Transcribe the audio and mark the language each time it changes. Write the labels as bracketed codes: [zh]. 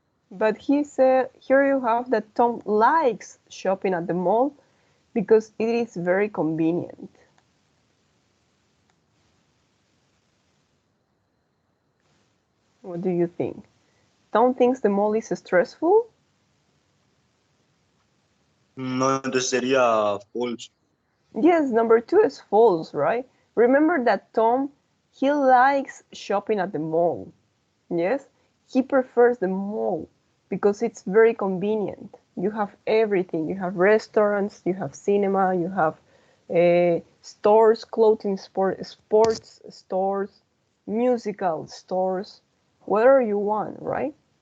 [en] But he said, here you have that Tom likes shopping at the mall because it is very convenient. What do you think? Tom thinks the mall is stressful? [es] No, entonces sería [en] false. Yes, number 2 is false, right? Remember that Tom, he likes shopping at the mall. Yes, he prefers the mall because it's very convenient. You have everything. You have restaurants, you have cinema, you have stores, clothing, sports stores, musical stores, whatever you want, right?